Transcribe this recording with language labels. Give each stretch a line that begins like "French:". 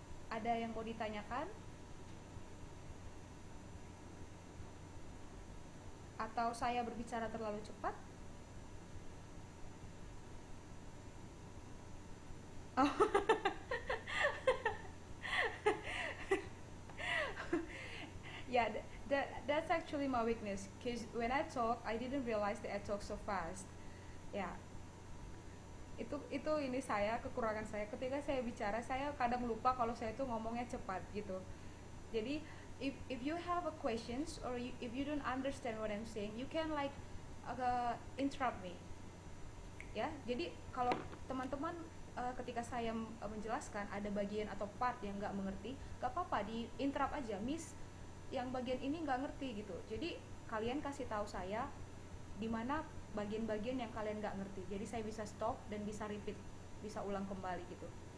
Indonesian: Ada yang mau ditanyakan? Atau saya berbicara terlalu cepat?
English: Oh, yeah, that's actually my weakness. Cause when I talk, I didn't realize that I talk so fast.
Indonesian: Ya, itu ini saya kekurangan saya. Ketika saya bicara, saya kadang lupa kalau saya itu ngomongnya cepat gitu.
English: Jadi, if you have a questions or if you don't understand what I'm saying, you can like interrupt me.
Indonesian: Ya, jadi kalau teman-teman ketika saya menjelaskan ada bagian atau part yang nggak mengerti, nggak apa-apa, di interrupt aja, miss, yang bagian ini nggak ngerti gitu. Jadi kalian kasih tahu saya di mana bagian-bagian yang kalian nggak ngerti, jadi saya bisa stop dan bisa repeat, bisa ulang kembali gitu.